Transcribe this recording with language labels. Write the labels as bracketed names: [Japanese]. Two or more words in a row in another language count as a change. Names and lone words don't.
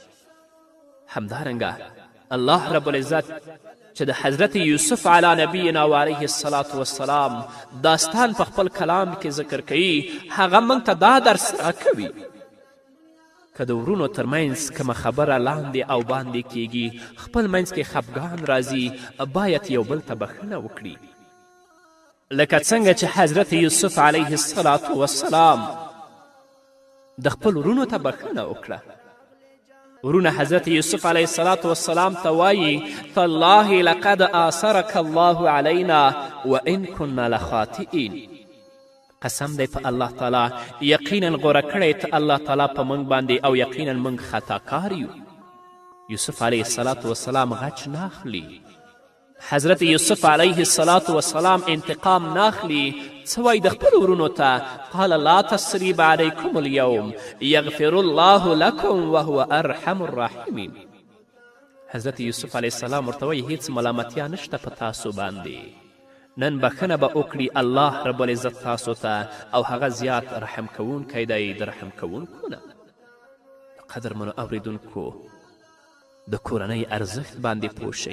[Pashto] همدارنګه الله [Arabic] رب العزت [Pashto] چې د حضرت یوسف [Arabic] علی نبینا و علیه السلام [Pashto] داستان په خپل کلام کې ذکر کوي، هغه موږ ته دا درس راکوي که د ورونو ترمنځ کومه خبره لاندې او باندې کیږي، خپل منځ کې خفګان راځي، باید یو بل ته بخښنه وکړي. لکه څنګه چې حضرت یوسف [Arabic] علیه السلام [Pashto] د خپل ورونو ته بخښنه وکړه. ورونه حضرت یوسف [Arabic] علیه السلام [Pashto] ته وایي [Arabic] تالله لقد آثرک الله علینا وان کنا لخاطئین. [Pashto] قسم دی په الله تعالی یقینا غوره کړی ته الله تعالی په موږ باندې، او یقینا موږ خطاکار یو. یوسف [Arabic] علیه السلام [Pashto] غچ ناخلي، حضرت یوسف [Arabic] علیه السلام [Pashto] انتقام ناخلي. څه وایي د خپلو ورونو ته [Arabic] قال لا تثریب علیکم الیوم یغفر الله لکم وهو ارحم الراحمین. [Pashto] حضرت یوسف [Arabic] علیه السلام [Pashto] ورته وایي هیڅ ملامتیا نشته په تاسو باندې، نن بخښنه به وکړي الله [Arabic] رب العزت [Pashto] تاسو ته، او هغه زیات رحم کوونکی دی د رحم کوونکو نه. قدرمنو اوریدونکو د کورنۍ ارزښت باندې پوه شئ.